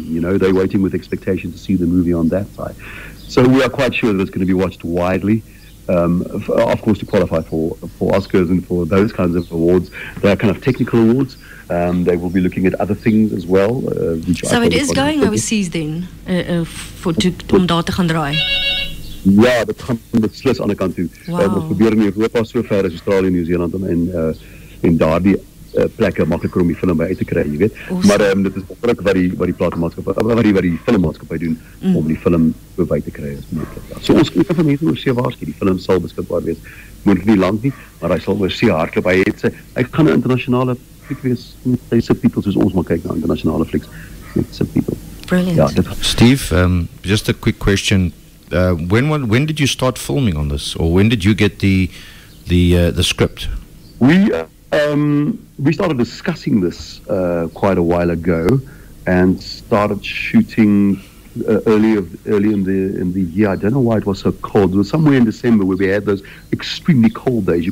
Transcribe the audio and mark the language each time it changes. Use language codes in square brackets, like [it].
[en] You know, they're waiting with expectation to see the movie on that side. So we are quite sure that it's going to be watched widely. Of course, to qualify for Oscars and for those kinds of awards, they are kind of technical awards. They will be looking at other things as well. So it is going overseas then, [af] om daar te gaan draai? Ja, dat gaan beslis aan die kant toe. Ons probeer in Europa so ver as Australië, Nieu-Seeland en daardie plekke makliker om die film by uit te kry, jy weet. Awesome. Maar dit is druk wat die platenmaatskappy, wat die filmmaatskappy doen om die film so by te kry as moontlik. Ja. So ons kyk van mense oor see waarsku, die film sal beskikbaar wees. Moontlik nie lank nie, maar hy sal oor see hardloop. Hy gaan 'n internasionale fliek wees met sy subtitels soos ons maar kyk na internasionale flieks met subtitels. [en] Brilliant. [af] Ja, [en] Steve, just a quick question. When did you start filming on this, or when did you get the script? We started discussing this quite a while ago, and started shooting early in the year. I don't know why it was so cold. It was somewhere in December where we had those extremely cold days.